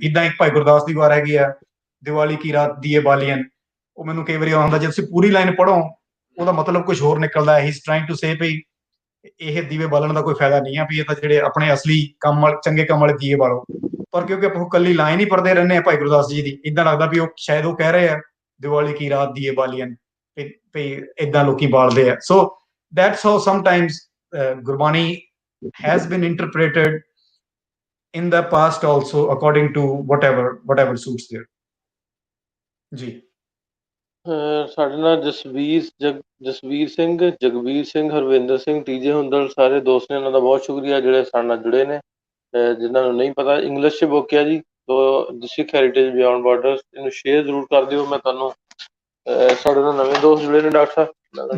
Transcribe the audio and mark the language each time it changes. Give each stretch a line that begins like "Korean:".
Punjabi: ਇਦਾਂ ਇੱਕ ਭਾਈ ਗੁਰਦਾਸ ਦੀ ਵਾਰ ਹੈਗੀ ਆ, ਦੀਵਾਲੀ ਕੀ ਰਾਤ ਦੀਏ ਬਾਲੀਅਨ, ਉਹ ਮੈਨੂੰ ਕਈ ਵਾਰੀ ਆਉਂਦਾ, ਜੇ ਤੁਸੀਂ ਪੂਰੀ ਲਾਈਨ ਪੜ੍ਹੋ ਉਹਦਾ ਮਤਲਬ ਕੁਝ ਹੋਰ ਨਿਕਲਦਾ ਹੈ।
English: he is trying to say
Punjabi: ਵੀ ਇਹ ਦੀਵੇ ਬਾਲਣ ਦਾ ਕੋਈ ਫਾਇਦਾ ਨਹੀਂ ਆ, ਵੀ ਇਹ ਤਾਂ ਜਿਹੜੇ ਆਪਣੇ ਅਸਲੀ ਕੰਮ ਵਾਲੇ ਚੰਗੇ ਕੰਮ ਵਾਲੇ ਦੀਏ ਬਾਲੋ। ਪਰ ਕਿਉਂਕਿ ਆਪਾਂ ਕੱਲੀ ਲਾਈਨ ਹੀ ਪੜ੍ਹਦੇ ਰਹਿੰਦੇ ਆ ਭਾਈ ਗੁਰਦਾਸ ਜੀ ਦੀ, ਇਦਾਂ ਲੱਗਦਾ ਵੀ ਉਹ ਸ਼ਾਇਦ ਉਹ ਕਹਿ ਰਹੇ ਆ ਦੀਵਾਲੀ ਕੀ ਰਾਤ ਦੀਏ ਬਾਲੀਅਨ, ਵੀ ਇਦਾਂ ਲੋਕੀ ਬਾਲਦੇ ਆ।
English: So that's how sometimes Gurbani has been interpreted in the past also according to whatever suits there।
Punjabi: ਜੀ ਸਾਡੇ ਨਾਲ ਜਸਵੀਰ ਸਿੰਘ, ਜਗਵੀਰ ਸਿੰਘ, ਹਰਵਿੰਦਰ ਸਿੰਘ, ਟੀਜੇ ਹੁੰਦਲ ਸਾਰੇ ਦੋਸਤ ਨੇ, ਉਹਨਾਂ ਦਾ ਬਹੁਤ ਸ਼ੁਕਰੀਆ ਜਿਹੜੇ ਸਾਡੇ ਨਾਲ ਜੁੜੇ ਨੇ। ਜਿਨ੍ਹਾਂ ਨੂੰ ਨਹੀਂ ਪਤਾ ਇੰਗਲਿਸ਼ 'ਚ ਬੁੱਕ ਆ ਜੀ, ਤੋ ਸਿੱਖ ਹੈਰੀਟੇਜ ਬਿਯੋਂਡ ਬਾਰਡਰਸ, ਇਹਨੂੰ ਸ਼ੇਅਰ ਜ਼ਰੂਰ ਕਰ ਦਿਓ। ਮੈਂ ਤੁਹਾਨੂੰ ਸਾਡੇ ਨਾਲ ਨਵੇਂ ਦੋਸਤ ਜੁੜੇ ਨੇ ਡਾਕਟਰ ਸਾਹਿਬ